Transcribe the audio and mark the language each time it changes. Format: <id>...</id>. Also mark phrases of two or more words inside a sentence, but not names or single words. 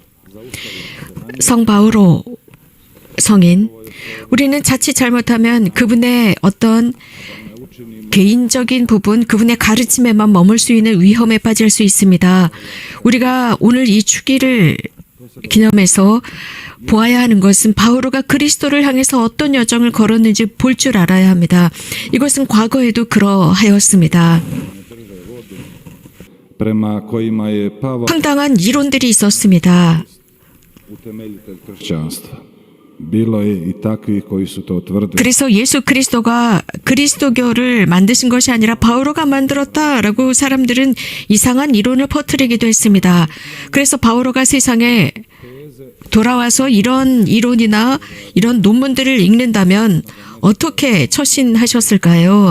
<ko>성 바오로 성인, 우리는 자칫 잘못하면 그분의 어떤 개인적인 부분, 그분의 가르침에만 머물 수 있는 위험에 빠질 수 있습니다. 우리가 오늘 이 주기를 기념해서 보아야 하는 것은 바오로가 그리스도를 향해서 어떤 여정을 걸었는지 볼 줄 알아야 합니다. 이것은 과거에도 그러하였습니다.</ko> <hr>prema kojima je Pavao</hr> <ko>황당한 이론들이 있었습니다.</ko> <hr>utemeljitelj kršćanstva. Bilo je i takvih koji su to tvrdili.</hr> <ko>그래서 예수 그리스도가 그리스도교를 만드신 것이 아니라 바오로가 만들었다라고 사람들은 이상한 이론을 퍼뜨리기도 했습니다. 그래서 바오로가 세상에 돌아와서 이런 이론이나 이런 논문들을 읽는다면 어떻게 처신하셨을까요?</ko>